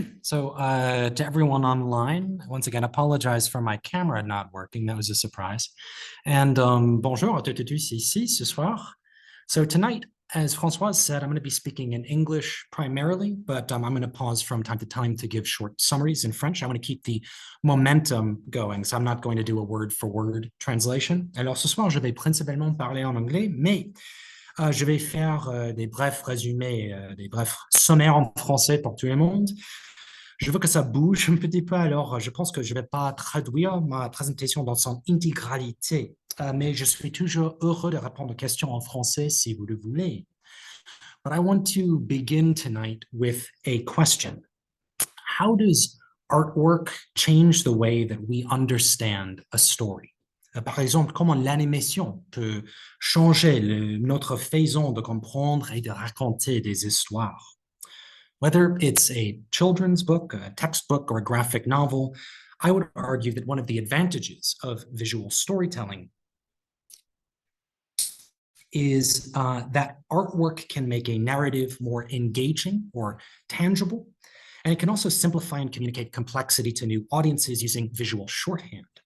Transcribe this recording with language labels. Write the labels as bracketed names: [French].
[English] To everyone online, once again, apologize for my camera not working. That was a surprise. [French] And bonjour à toutes et tous ici ce soir. [English] So tonight, as Francoise said, I'm going to be speaking in English primarily, but I'm going to pause from time to time to give short summaries in French. I want to keep the momentum going, so I'm not going to do a word-for-word translation. [French] Alors ce soir, je vais principalement parler en anglais, mais je vais faire des brefs résumés, des brefs sommaires en français pour tout le monde. Je veux que ça bouge un petit peu, alors je pense que je ne vais pas traduire ma présentation dans son intégralité, mais je suis toujours heureux de répondre aux questions en français si vous le voulez. [English] But I want to begin tonight with a question. How does artwork change the way that we understand a story? [French] Par exemple, comment l'animation peut changer notre façon de comprendre et de raconter des histoires? [English] Whether it's a children's book, a textbook, or a graphic novel, I would argue that one of the advantages of visual storytelling is that artwork can make a narrative more engaging or tangible, and it can also simplify and communicate complexity to new audiences using visual shorthand.